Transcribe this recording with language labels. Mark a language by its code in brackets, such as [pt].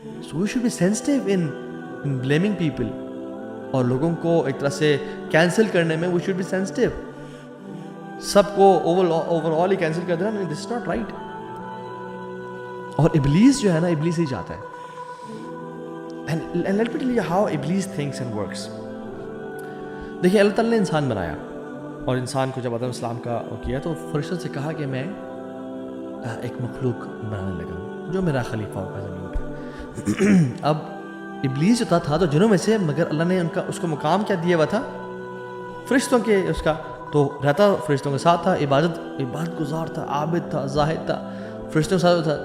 [ur] So we should be sensitive in blaming people, اور لوگوں کو ایک طرح سے کینسل کرنے میں وی شوڈ بی سینسٹیو. سب کو اوور آل ہی کینسل کر دینا، دس از ناٹ رائٹ. اور ابلیس جو ہے نا، ابلیس ہی چاہتا ہے. [en] And let me tell you how Iblis thinks and works. [ur] دیکھیے اللہ تعالیٰ نے انسان بنایا، اور انسان کو جب آدم السلام کا وہ کیا تو فرشتوں سے کہا کہ میں ایک مخلوق بنانے لگا ہوں جو میرا خلیفہ ہوگا زمین پہ. اب ابلیس جو تھا تو جنوں میں سے، مگر اللہ نے اس کو مقام کیا دیا ہوا تھا؟ فرشتوں کے، اس کا تو رہتا فرشتوں کے ساتھ تھا، عبادت گزار تھا، عابد تھا، زاہد تھا، فرشتوں کے ساتھ تھا.